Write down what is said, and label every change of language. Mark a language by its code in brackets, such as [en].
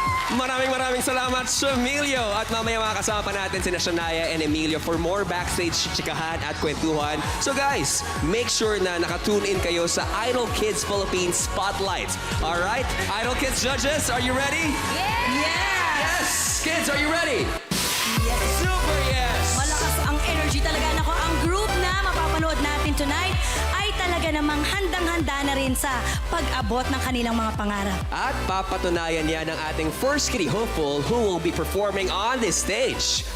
[tl] Maraming salamat, Emilio. At mamaya makakasama pa natin sina Shania and Emilio [en] for more backstage [tl] chikahan at kwentuhan. [en] So guys, make sure [tl] na nakatune in kayo sa [en] Idol Kids Philippines Spotlight. Alright? Idol Kids judges, are you ready? Yes! Kids, are you ready? Yes. Super yes! [tl] Malakas ang energy talaga. Nako, ang group na mapapanood natin tonight ay talaga namang handang-handa na rin sa pag-abot ng kanilang mga pangarap. At papatunayan yan ng ating [en] first kitty hopeful who will be performing on this stage.